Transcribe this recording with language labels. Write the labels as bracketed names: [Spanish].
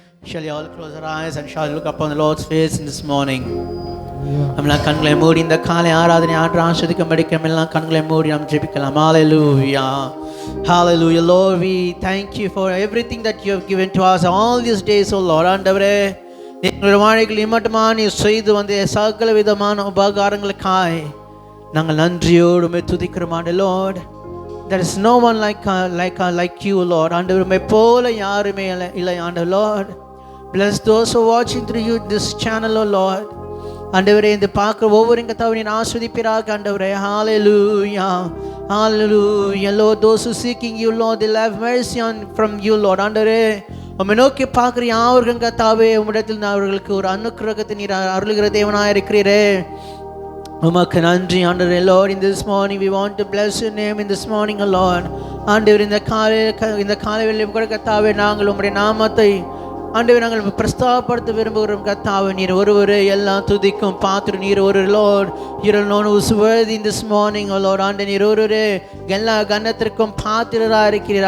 [English] Shall you all close our eyes and shall look upon the Lord's face in this morning? [Tamil] நம்மளாம் கண்களை மூடி இந்த காலை ஆராதனை ஆண்டு ஆஸ்வதிக்கும்படி எல்லாம் கண்களை மூடி நாம் ஜெபிக்கலாம். [English] Hallelujah, hallelujah. Lord, we thank you for everything that you have given to us all these days, oh Lord. [Tamil] ஆண்டவரே, எங்களுடைய வாழ்க்கையில் இம்மட்டுமா நீ செய்து வந்த சகல விதமான உபகாரங்களுக்காய் நாங்கள் நன்றியோடு உம்மை துதிக்கிறோம் ஆண்டவரே. [English] Lord, there is no one like you, Lord. [Tamil] ஆண்டவரே, உம்மை போல யாருமே இல்லை ஆண்டவரே. [English] Lord, bless those who are watching through you this channel, oh Lord. [Tamil] ஆண்டவரே, இந்த பார்க்குற ஒவ்வொரு கர்த்தாவே நீர் ஆசீர்வதிப்பீராக ஆண்டவரே. ஹalleluya. [English] Hallelujah, Lord. Those who seeking you, Lord, they'll have mercy on from you, Lord. [Tamil] ஆண்டவரே, உம்மை நோக்கி பார்க்கிற யாவருக்கும் கர்த்தாவே, உம்மிடத்தில் அவர்களுக்கு ஒரு அனுக்கிரகத்தை நீர் அருளுகிற தேவனாய் இருக்கிறீரே. உமக்கு நன்றி ஆண்டவரே. [English] Lord, in this morning we want to bless your name in this morning, O Lord. [Tamil] ஆண்டவரே, இந்த காலை வேளையில் கூட கர்த்தாவே, நாங்கள் உம்முடைய நாமத்தை ஆண்டவரே நாங்கள் பிரஸ்தாபப்படுத்த விரும்புகிறோம். கர்த்தாவே, நீர் ஒருவரே எல்லா துதிக்கும் பாத்திர. நீர் ஒரு [English] Lord, you alone who is worthy in this morning, O Lord. [Tamil] ஆண்டவரே, நீர் ஒருவரே எல்லா கனத்திற்கும் பாத்திரராக இருக்கிறீர்.